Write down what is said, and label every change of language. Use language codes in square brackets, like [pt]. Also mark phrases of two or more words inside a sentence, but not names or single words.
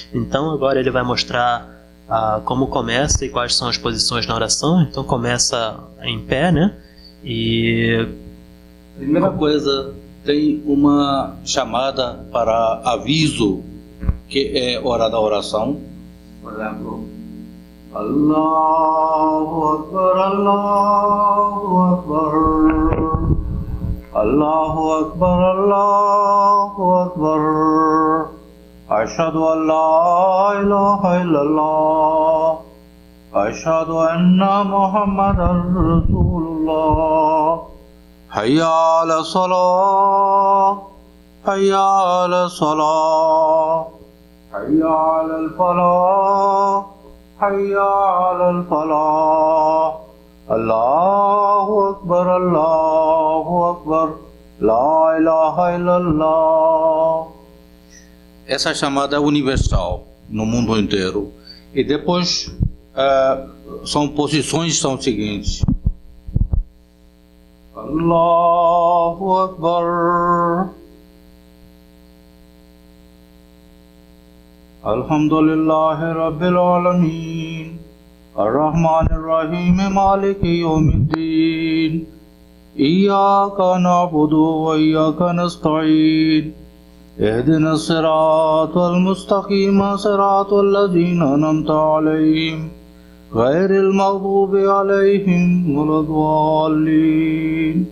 [pt] Então, agora ele vai mostrar como começa e quais são as posições na oração. Então, começa em pé, né? E... Primeira coisa, tem uma chamada para aviso, que é hora da oração. Por exemplo, [ar] الله أكبر الله أكبر الله أكبر الله أكبر أشهد أن لا إله إلا الله أشهد أن محمدا رسول الله حي على الصلاة حي على الصلاة حي على الفلاح, حي على الفلاح الله أكبر الله أكبر لا إله إلا الله. [pt] Essa chamada é universal no mundo inteiro. E depois são os seguintes: [ar] الله أكبر, الحمد لله رب العالمين الرحمن الرحيم مالك يوم الدين إياك نعبد وإياك نستعين اهدنا الصراط المستقيم صراط الذين أنعمت عليهم غير المغضوب عليهم ولا الضالين.